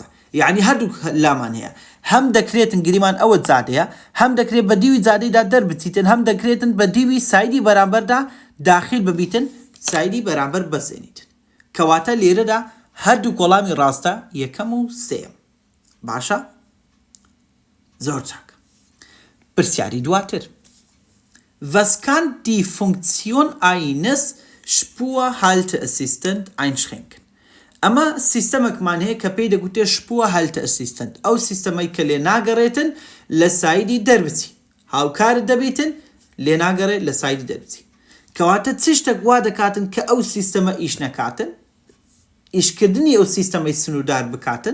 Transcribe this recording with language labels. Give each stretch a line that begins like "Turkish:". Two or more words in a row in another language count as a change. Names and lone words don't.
Central Kurdish: یعنی هەردوو لامان هەیە، هەم دەکرێتن گریمان ئەوە جادەیە، هەم دەکرێت بە دیوی جادەیدا دەربچیتن، هەم دەکرێتن بە دیوی سایدی بەرامبەردا داخل ببیتن، سایدی بەرامبەر بەسێنیتن. کەواتە لێرەدا هەردوو وەڵامی ڕاستە، یەکەم و سێم. باشە؟ زۆر چاک. پرسیاری دواتر.
German: Was kann die Funktion eines Spurhalteassistent einschränken?
Central Kurdish: ئەمە سیستەمێکمان هەیە کە پێی دەگوتێ Spurhalteassistent. ئەو سیستەمەی کە لێ ناگەڕێتن لە سایدی دەربچی، هاوکارت دەبیتن لێ ناگەڕێت لە سایدی دەربچی. کەواتە چ شتێک وا دەکاتن کە ئەو سیستەمە ئیش نەکاتن، ئیشکردنی ئەو سیستەمەی سنووردار بکاتن؟